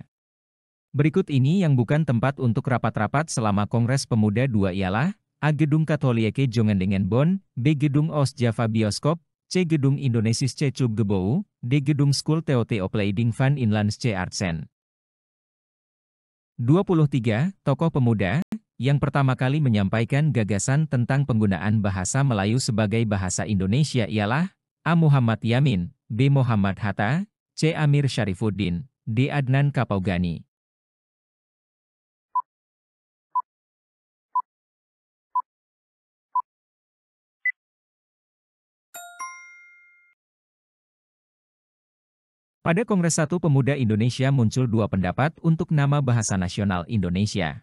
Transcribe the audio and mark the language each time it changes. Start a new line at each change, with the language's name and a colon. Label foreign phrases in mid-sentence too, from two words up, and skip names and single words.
Indonesian: Berikut ini yang bukan tempat untuk rapat-rapat selama Kongres Pemuda II ialah A. Gedung Katholieke Jongendengenbond, B. Gedung Oost Java Bioskop, C. Gedung Indonesische Cubgebouw, D. Gedung School TOT Opleiding van Inlandsche Artsen. 23. Tokoh pemuda yang pertama kali menyampaikan gagasan tentang penggunaan bahasa Melayu sebagai bahasa Indonesia ialah A. Muhammad Yamin, B. Muhammad Hatta, C. Amir Syarifuddin, D. Adnan Kapaugani. Pada Kongres 1 Pemuda Indonesia muncul 2 pendapat untuk nama bahasa nasional Indonesia.